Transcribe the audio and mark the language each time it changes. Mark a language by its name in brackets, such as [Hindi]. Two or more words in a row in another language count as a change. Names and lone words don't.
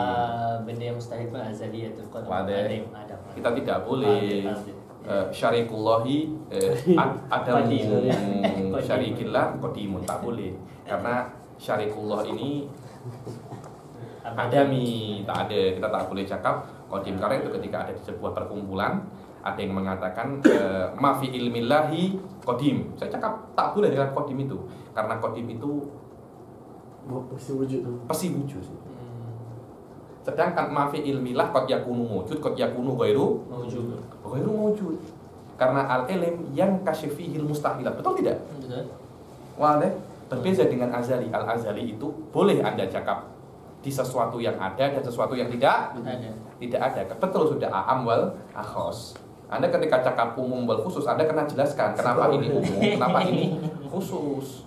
[Malay] Benda yang mustahil pun [Arabic] أزلية القديم. [Malay] Kita tidak boleh [Arabic] شريك الله عدم شريك الله قديم, [Malay] tak boleh. Karena syarikullah ini adami, tak ada. Kita tak boleh cakap qadim karena itu ketika ada di sebuah perkumpulan ada yang mengatakan [Arabic] ما في علم الله قديم. [Malay] Saya cakap tak boleh dengan qadim itu karena qadim itu pasti wujud. Sedangkan [Arabic] ما في علم الله قد يكون وجود، قد يكون غير وجود. [Malay] Karena al-ilm yang [Arabic] كاشف المستحيلات. [Malay] Betul tidak? Betul. Wah, berbeda dengan azali. Al-azali itu boleh Anda cakap di sesuatu yang ada dan sesuatu yang tidak ada. Betul sudah [Arabic] أعم والأخص. [Malay] Anda ketika cakap [Arabic] عموم والخصوص, [Malay] Anda kena jelaskan kenapa ini umum, kenapa ini khusus.